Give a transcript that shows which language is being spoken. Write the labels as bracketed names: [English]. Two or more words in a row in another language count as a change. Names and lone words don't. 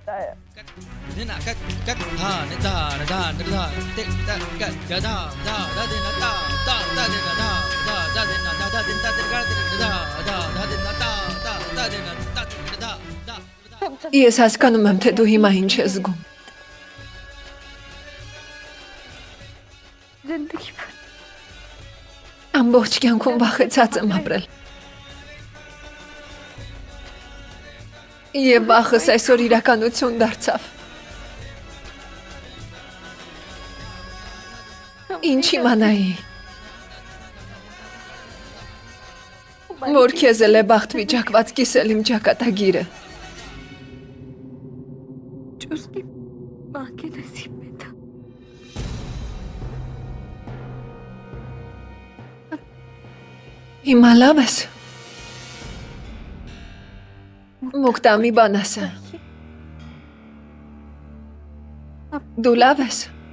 [Armenian] Ես հասկանում եմ, թե դու հիմա ինչ ես զգում։ [Hindi] जिंदगी भर [Armenian] Ամբողջ կյանքում վախեցած եմ ապրել։ Եվ վախս այսօր իրականություն դարձավ։ Ինչ իմանայի։ Որ քեզ էլ է բախտ վիճակված կիսել իմ ճակատագիրը։ [Hindi] जो उसकी माँ के नसीब में था [Armenian] Հիմա լավ ես։ Մուկտա մի բան ասա։ Դու լավ ես։